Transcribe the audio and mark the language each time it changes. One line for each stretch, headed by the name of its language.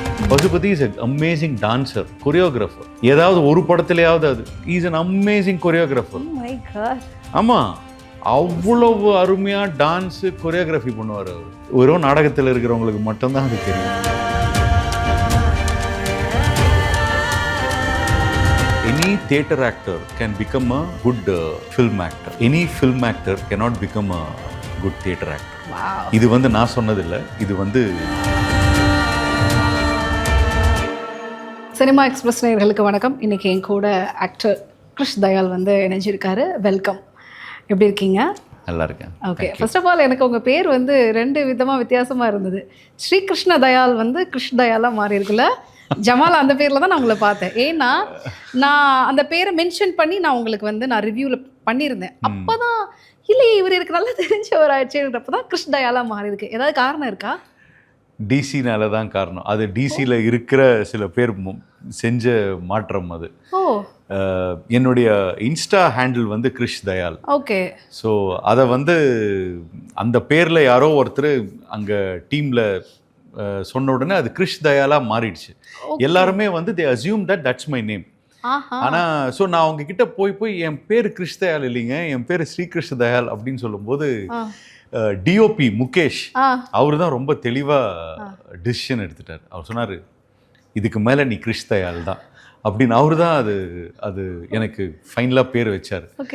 English: Pasupathi is amazing dancer, choreographer.
Tamil: ஏதாவது ஒரு படத்திலேயாவது அது
English: Is an amazing choreographer.
Tamil: ஆமா, அவ்வளவு அருமையா டான்ஸ் கொரியோகிராஃபி பண்ணுவார் அவர். வெறும் நாடகத்தில் இருக்கிறவங்களுக்கு மட்டும்தான் அது தெரியும்.
English: Any theatre actor can become a good film actor. Any film actor cannot become a good theatre actor.
Tamil: இது வந்து நான் சொன்னதில்லை, இது வந்து சினிமா எக்ஸ்பிரஸ் நேயர்களுக்கு வணக்கம். இன்னைக்கு என் கூட ஆக்டர் கிருஷ் தயால் வந்து இணைஞ்சிருக்காரு. வெல்கம். எப்படி இருக்கீங்க? நல்லா இருக்கேன். ஓகே, ஃபர்ஸ்ட் ஆஃப் ஆல் எனக்கு உங்கள் பேர் வந்து 2 விதமாக வித்தியாசமாக இருந்தது. ஸ்ரீ கிருஷ்ண தயால் வந்து கிருஷ் தயாலாக மாறி இருக்குல்ல. ஜமால் அந்த பேரில் தான் நான் உங்களை பார்த்தேன். ஏன்னா நான் அந்த பேரை மென்ஷன் பண்ணி நான் உங்களுக்கு வந்து நான் ரிவ்யூவில் பண்ணியிருந்தேன். அப்போ தான் இல்லை இவர் எனக்கு நல்லா தெரிஞ்சவர் ஆயிடுச்சுன்றப்ப தான் கிருஷ் தயாலாக மாறி இருக்கு. ஏதாவது காரணம் இருக்கா? டிசினால தான் காரணம். அது டிசியில் இருக்கிற சில பேர் செஞ்ச மாற்றம் அது. என்னுடைய இன்ஸ்டா ஹேண்டில் வந்து கிருஷ் தயால். ஓகே. ஸோ அதை வந்து அந்த பேரில் யாரோ ஒருத்தர் அங்கே டீமில் சொன்ன உடனே அது கிருஷ் தயாலா மாறிடுச்சு. எல்லாருமே வந்து
English: they assume that that's my name.
Tamil: ஆனா ஸோ நான் அவங்க கிட்ட போய் என் பேர் கிருஷ் தயால் இல்லைங்க, என் பேர் ஸ்ரீ கிருஷ் தயால் அப்படின்னு சொல்லும்போது டிஓபி முகேஷ் அவரு தான் ரொம்ப தெளிவா டிசிஷன் எடுத்துட்டார். அவர் சொன்னாரு, இதுக்கு மேல நீ கிருஷ் தயால் தான் அப்படின்னு. அவரு தான் அது எனக்கு ஃபைனலாக பேர் வச்சார்.